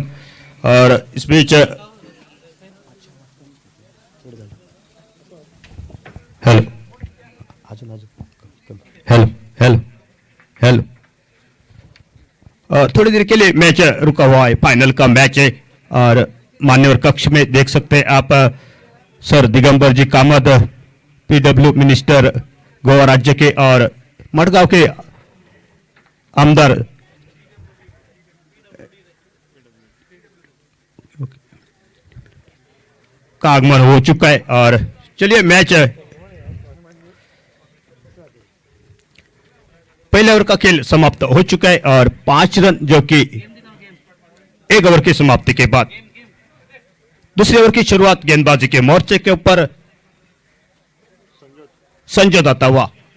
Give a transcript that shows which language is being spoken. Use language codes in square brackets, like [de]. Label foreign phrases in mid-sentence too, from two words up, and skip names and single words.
[hi] और इस बीच [en] hello hello hello hello, [hi] थोड़ी देर के लिए मैच रुका हुआ है, फाइनल का मैच है और मान्यवर कक्ष में देख सकते हैं आप सर दिगंबर जी कामत [en] PW minister [hi] गोवा राज्य के और मडगांव के आमदार का आगमन हो चुका है। और चलिए मैच पहले ओवर का खेल समाप्त हो चुका है और 5 रन जो कि 1 ओवर की समाप्ति के बाद दूसरे ओवर की शुरुआत गेंदबाजी के मोर्चे के ऊपर संजोता हुआ।